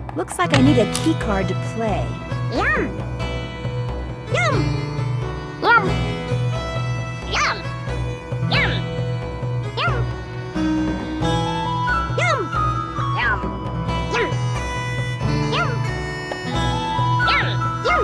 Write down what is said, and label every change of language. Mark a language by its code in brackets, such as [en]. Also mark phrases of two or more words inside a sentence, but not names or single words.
[en] Looks like I need a key card to play. Yum! Yum! Yum! Yum! Yum! Yum! Yum! Yum! Yum! Yum! Yum! Yum!